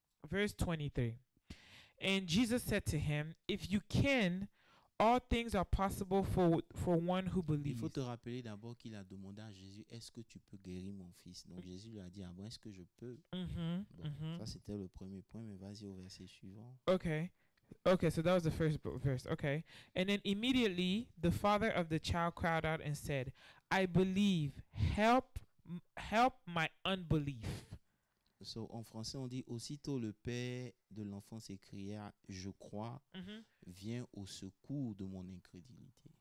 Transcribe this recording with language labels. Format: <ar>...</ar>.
<en>Verse 23. And Jesus said to him, if you can, all things are possible for one who</en> <fr>Il faut</fr> <en>believes.</en> <fr>te rappeler d'abord qu'il a demandé à Jésus, est-ce que tu peux guérir mon fils? Donc Jésus lui a dit, ah bon, est-ce que je peux? Mm-hmm. Donc Mm-hmm. ça c'était le premier point, mais vas-y au verset suivant.</fr> <en>Okay. Okay, so that was the first verse. Okay. And then immediately the father of the child cried out and said, I believe. Help my unbelief.</en> <fr>So, en français, on dit, aussitôt le père de l'enfant s'écria, je crois, Mm-hmm. viens au secours de mon incrédulité.</fr>